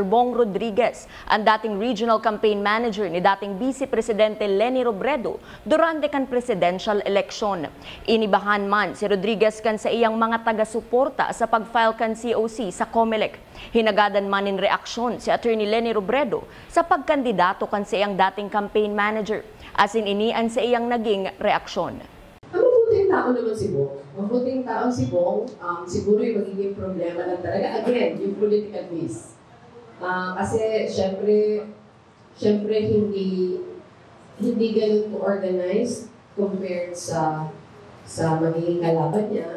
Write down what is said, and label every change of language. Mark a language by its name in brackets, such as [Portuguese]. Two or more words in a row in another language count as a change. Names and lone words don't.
[Bikol] Bong Rodriguez, ang dating Regional Campaign Manager ni dating Vice Presidente Leni Robredo durante kan [English] presidential election. [Bikol] Inibahan man si Rodriguez kan sa iyang mga taga-suporta sa pag-file kan COC sa COMELEC. Hinagadan man in reaksyon si Attorney Leni Robredo sa pagkandidato kan sa iyang dating [English] campaign manager. [Bikol] Asin inian sa iyang naging reaksyon. [Filipino] Mabuting tao naman si Bong. Mabuting tao si Bong, siguro yung magiging problema lang talaga. Again, yung [English] political risk. [Filipino] Kasi syempre hindi ganun [English] co-organized compared [Filipino] sa magiging kalaban niya.